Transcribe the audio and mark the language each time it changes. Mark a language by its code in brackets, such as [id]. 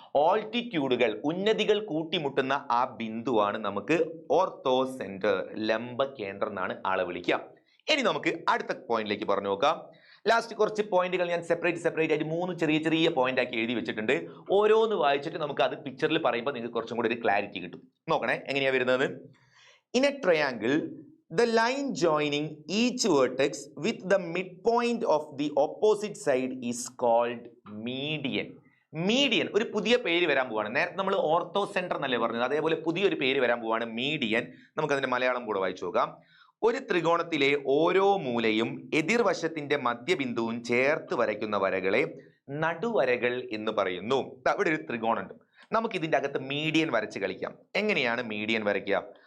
[ml] ഓൾട്ടിറ്റ്യൂഡുകൾ, ഉന്നതികൾ കൂട്ടിമുട്ടുന്ന ആ ബിന്ദുവാണ് നമുക്ക് ortho centre, ലംബ കേന്ദ്രം എന്നാണ് ആളെ വിളിക്കുക. ഇനി നമുക്ക് അടുത്ത പോയിന്റിലേക്ക് പറഞ്ഞു നോക്കാം. ലാസ്റ്റ് കുറച്ച് പോയിന്റുകൾ ഞാൻ സെപ്പറേറ്റ് ആയിട്ട് 3 ചെറിയ പോയിന്റ് ആക്കി എഴുതി വെച്ചിട്ടുണ്ട്. ഓരോന്ന് വായിച്ചിട്ട് നമുക്ക് അത് പിക്ചറിൽ പറയുമ്പോൾ നിങ്ങൾക്ക് കുറച്ചും കൂടി ഒരു ക്ലാരിറ്റി കിട്ടും. നോക്കണേ എങ്ങനെയാ വരുന്നത്. [en] In a triangle, the line joining each vertex with the midpoint of the opposite side is called median. [ml] Median ഒരു പുതിയ പേര് വരാൻ പോവാണ്. നേരത്തെ നമ്മൾ ഓർത്തോ സെന്റർ എന്നല്ലേ പറഞ്ഞത്, അതേപോലെ പുതിയൊരു പേര് വരാൻ പോവാണ്, മീഡിയൻ. നമുക്ക് അതിന്റെ മലയാളം കൂടെ വായിച്ചു നോക്കാം. ഒരു ത്രികോണത്തിലെ ഓരോ മൂലയും എതിർവശത്തിന്റെ മധ്യബിന്ദുവും ചേർത്ത് വരയ്ക്കുന്ന വരകളെ നടുവരകൾ എന്ന് പറയുന്നു. ഇവിടെ ഒരു ത്രികോണം ഉണ്ട്, നമുക്ക് ഇതിന്റെ അകത്ത് മീഡിയൻ വരച്ച് കളിക്കാം. എങ്ങനെയാണ് മീഡിയൻ വരയ്ക്കുക?